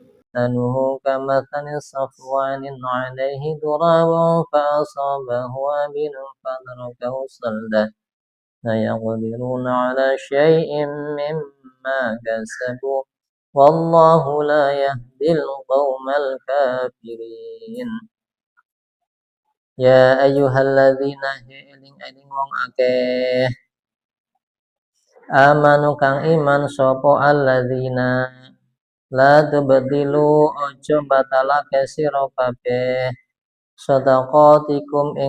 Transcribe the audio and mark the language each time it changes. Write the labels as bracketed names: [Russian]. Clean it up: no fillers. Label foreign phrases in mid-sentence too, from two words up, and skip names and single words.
[Arabic] مثله كمثل صفوان عليه تراب فأصابه وابل فتركه صلدا لا يقدرون على شيء مما كسبوا والله لا يهدي القوم الكافرين. يا أيها الذين [Javanese] eling-eling wong akeh amanu kang iman sapa [Arabic] الذين لا تبطلوا [Javanese] aja batalake sira kabeh sedaqatikum